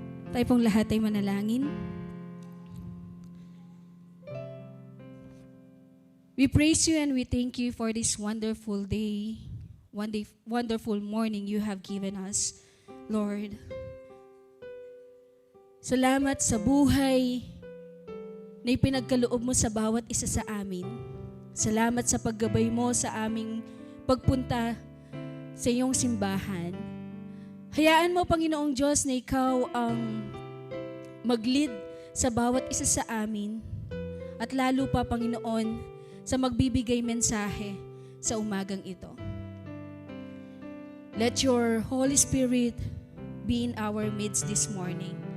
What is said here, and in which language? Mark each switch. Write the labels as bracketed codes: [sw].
[tl] Tayo pong lahat ay manalangin. [en] We praise you and we thank you for this wonderful day, wonderful morning you have given us, Lord. [tl] Salamat sa buhay na ipinagkaloob mo sa bawat isa sa amin. Salamat sa paggabay mo sa aming pagpunta sa iyong simbahan. Hayaan mo, Panginoong Diyos, na ikaw ang mag-lead sa bawat isa sa amin at lalo pa, Panginoon, sa magbibigay mensahe sa umagang ito. [en] Let your Holy Spirit be in our midst this morning.